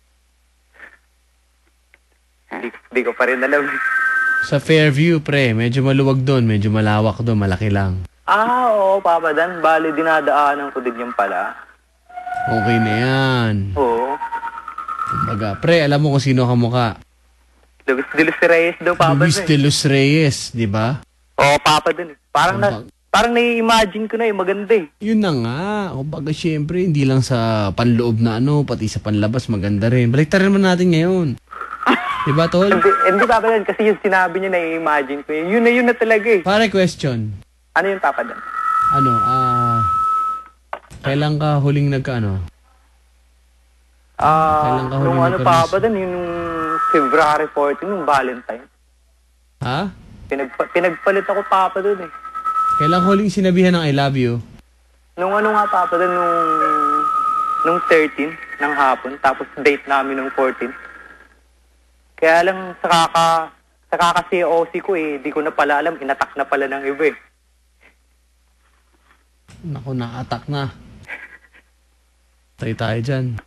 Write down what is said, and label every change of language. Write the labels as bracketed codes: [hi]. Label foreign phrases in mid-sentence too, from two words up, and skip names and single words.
[tl] Di ko pa rin alam. Sa Fairview, pre. Medyo maluwag doon. Medyo malawak doon. Malaki lang. Oo, Papa Dan. Bali, dinadaanan ko din yung pala. Okay na yan. Oo. Kumbaga, pre, alam mo kung sino ka mukha. Luis de los Reyes daw, Papa Dan. Luis de los Reyes, di ba? Oo, Papa Dan. Parang nai-imagine ko na maganda eh. Yun na nga. Kumbaga, syempre, hindi lang sa panloob na pati sa panlabas, maganda rin. Baliktarin naman natin ngayon. Diba, tol? Hindi, Papa Dan, kasi yung sinabi niya nai-imagine ko yun na talaga eh. Pare, question. Ano yung Papa Dan? Kailan ka huling nagkaano? Nung Papa Dan, yung February 14, yung Valentine. Ha? Pinagpalit ako, Papa Dan eh. Kailan huling sinabihan ng [en] I love you? [tl] Nung Papa Dan, nung 13 ng hapon, tapos date namin nung 14. Kaya lang, sa kaka-COC ko di ko na pala alam, inatak na pala ng iba eh. Naku, na-attack na. Tayo dyan.